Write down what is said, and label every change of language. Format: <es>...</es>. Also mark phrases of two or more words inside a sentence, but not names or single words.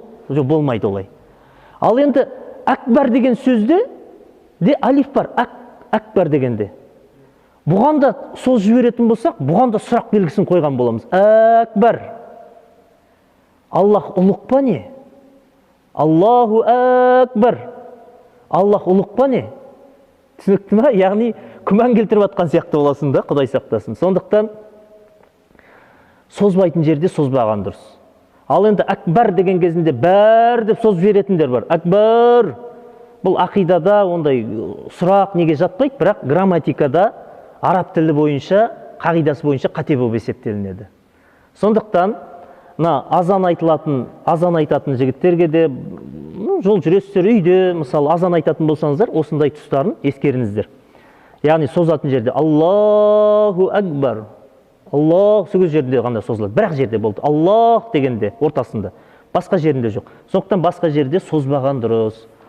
<kk>Жоқ, болмайды олай. Ал енді акбар деген сөзде де алиф бар, акбар дегенде. Бұған да соз жіберетін болсақ, бұған да сұрақ белгісін қойған боламыз. Акбар. Аллах ұлық па не?</kk> <ar>الله أكبر.</ar> <kk>Аллах ұлық па не? Түсінікті ма? Яғни күмән келтіріп атқан сияқты боласың да, Құдай сақтасын. Сондықтан созбайтын жерде созбаған дұрыс. Ал енді акбар деген кезінде бәр деп созып жіберетіндер бар. Акбар. Бұл ақидада ондай сұрақ неге жатпайды, бірақ грамматикада араб тілі бойынша, қағидасы бойынша қате болып есептелінеді. Сондықтан азан айтатын жігіттерге де жол жүресіздер, үйде, мысалы, азан айтатын болсаңыздар, осындай тұстарын ескеріңіздер. Яғни созатын жерде</kk> <ar>الله أكبر.</ar> <kk>Аллах сөз жерінде ғана созылады. Бірақ жерде болды. Аллах дегенде ортасында. Басқа жерінде жоқ. Сондықтан басқа жерде созбаған дұрыс.</kk>